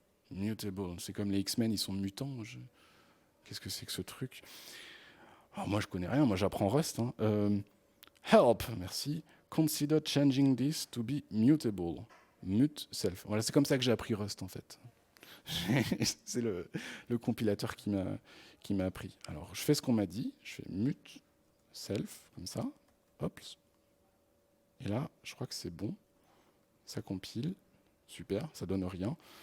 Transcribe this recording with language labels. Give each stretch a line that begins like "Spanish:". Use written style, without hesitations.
French: Mutable, c'est comme les X-Men, ils sont mutants. Qu'est-ce que c'est que ce truc? Alors moi, je connais rien, moi j'apprends Rust. Hein. Help, merci.
English: Consider changing this to be mutable. Mute self.
French: Voilà, c'est comme ça que j'ai appris Rust en fait. C'est le compilateur qui m'a appris. Alors, je fais ce qu'on m'a dit. Je fais mute self, comme ça. Hop. Et là, je crois que c'est bon. Ça compile. Super, ça donne rien.